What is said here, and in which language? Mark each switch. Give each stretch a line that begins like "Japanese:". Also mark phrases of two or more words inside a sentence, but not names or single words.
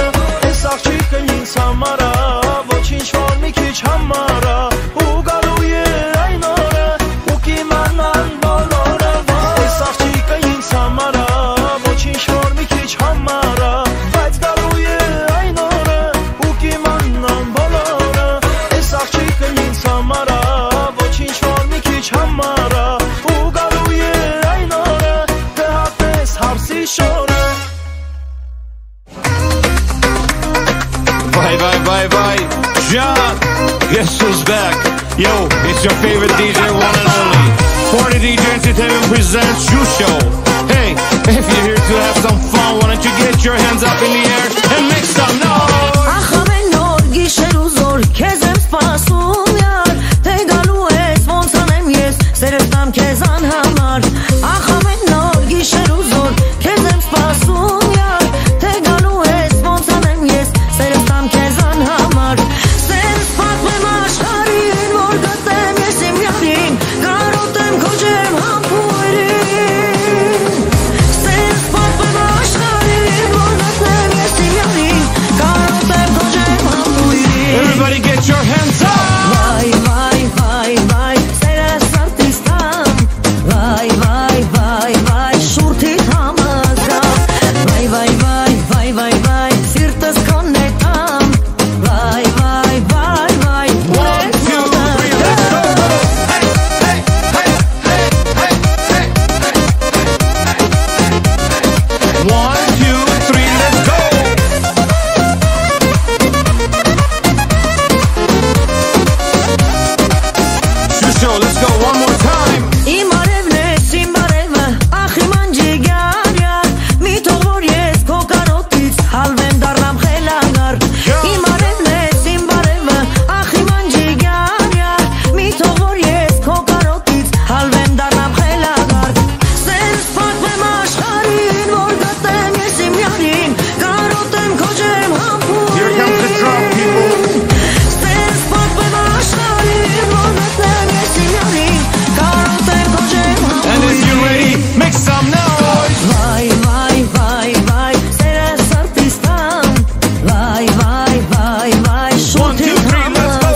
Armenian: այս աղջիկը ինձ համար է, ոչինչ որ մի քիչ համար է, ու գալու է այն օրը, ու կիմանան բոլորը, այս աղջիկը ինձ համար է, ոչինչ որ մի քիչ համար է, բայց գալու է այն օրը, ու կիմանան բոլորը, այս աղջիկը ինձ համար է, ոչինչ որ մի քիչ համար է, ու գալու է այն օրը, կհատես հարսի շորը.
English: Bye, John, guess who's back? Yo, it's your favorite DJ, one and only. Party DJ Entertainment presents You Show. Hey, if you're here to have some fun, why don't you get your hands up in the air and make some noise?
Armenian: Ախ ամեն նոր գիշեր ու զոր քեզ եմ սպասում յար, թե գալու ես ոնց անեմ ես, սերս տամ քեզ անհամար. Ախ ամեն նոր գիշեր ու զոր քեզ եմ սպասում յար, թե գալու ես ոնց անեմ ես, սերս տամ քեզ անհամար. Սենց պատմեմ աշխարհին, որ գտեմ ես իմ յարին, կարոտեմ քո ջերմ համբույրին. Սենց պատմեմ աշխարհին, որ գտեմ ես իմ յարին, կարոտեմ քո ջերմ համբույրին.
English: Everybody get your hands up!
Armenian: Վայ, վայ, վայ, վայ, սերս արտիս տամ, վայ, վայ, վայ, վայ, շուրթիդ համազգամ, վայ, վայ, վայ, վայ, վայ, վայ, սիրտս քոնն է տամ, վայ, վայ, վայ, վայ,
English: One, two, three, let's go! Hey, hey, hey, hey, hey, hey. 1, 2, 3, let's go! You Show, let's go one more time!
Armenian: Իմ արևն ես, իմ բարևը, ախ իմ անջիգար յար, մի թող որ ես քո կարոտից հալվեմ դառնամ խելագար. Իմ արևն ես, իմ բարևը, ախ իմ անջիգար յար, մի թող որ ես քո կարոտից հալվեմ դառնամ խելագար. Սենց պատմեմ աշխարհին, որ գտեմ ես իմ յարին, կարոտեմ քո ջերմ
English: Here comes the drum,
Armenian: համբույրին.
English: people!
Armenian: Սենց պատմեմ աշխարհին, որ գտեմ ես իմ յարին, կարոտեմ քո ջերմ
English: And if you're ready, make some noise!
Armenian: Վայ, վայ, վայ, վայ, սերս արտիս տամ, վայ, վայ, վայ, վայ,
English: 1, 2,
Armenian: շուրթիդ
English: 3, let's go!